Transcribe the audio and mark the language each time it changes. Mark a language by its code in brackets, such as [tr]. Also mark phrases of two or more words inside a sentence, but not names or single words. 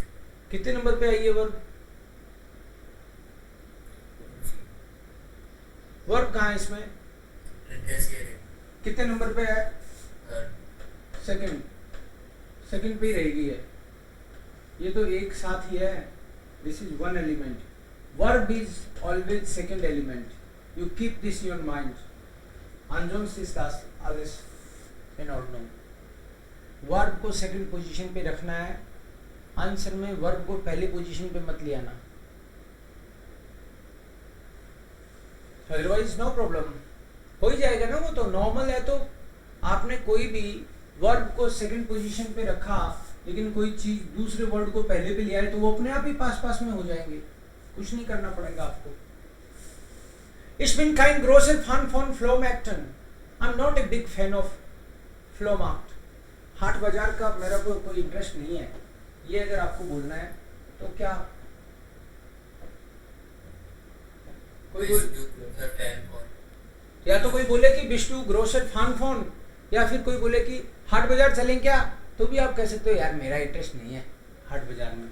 [hi] कितने नंबर पे आई है वर्ब? वर्ब कहाँ है इसमें? इंटरेशियर कितने नंबर पे है? थर्ड सेकंड, सेकंड पे ही रहेगी है, ये तो एक साथ ही है, [en] this is one element, verb is always second element, you keep this in your mind, [de] ansonsten ist das alles in Ordnung। [hi] वर्ब को सेकंड पोजीशन पे रखना है, आंसर में वर्ब को पहले पोजीशन पे मत ले आना, [en] otherwise no problem, [hi] हो ही जाएगा ना, वो तो नॉर्मल है। तो आपने कोई भी वर्ब को सेकंड पोजीशन पे रखा लेकिन कोई चीज दूसरे वर्ड को पहले पे ले आए तो वो अपने आप ही पास पास में हो जाएंगे, कुछ नहीं करना पड़ेगा आपको। [de] Ich bin kein großer Fan von Flohmärkten. [en] I'm not a big fan of Flohmarkt. [hi] हाट बाजार का मेरा कोई इंटरेस्ट नहीं है, ये अगर आपको बोलना है तो क्या कोई या तो कोई बोले कि विष्णु [de] großer Fan von, [hi] या फिर कोई बोले कि हाट बाजार चलें क्या, तो भी आप कह सकते हो यार मेरा इंटरेस्ट नहीं है हाट बाजार में।